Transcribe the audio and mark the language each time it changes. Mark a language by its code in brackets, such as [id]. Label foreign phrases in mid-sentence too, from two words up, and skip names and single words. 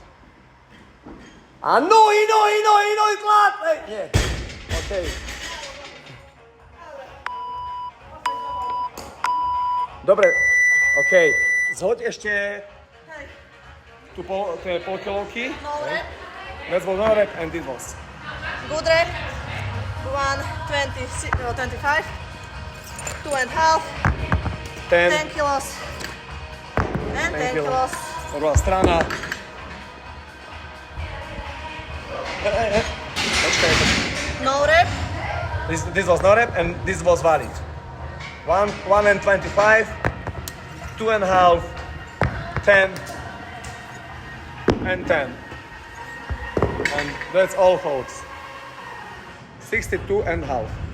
[sk] A nohy, tlak! Nie. OK. Dobre, OK. Zhoď ešte tie polkilovky. [en] No rep. That was no rep and this was. Good rep. 125. 2.5. 10 kilos. And 10 kilos. [sk] Druhá strana. Počkaj. [en] No rep. This was no rep and this was valid. 1 and 25, 2.5, 10, and 10. And that's all folks. 62 and half.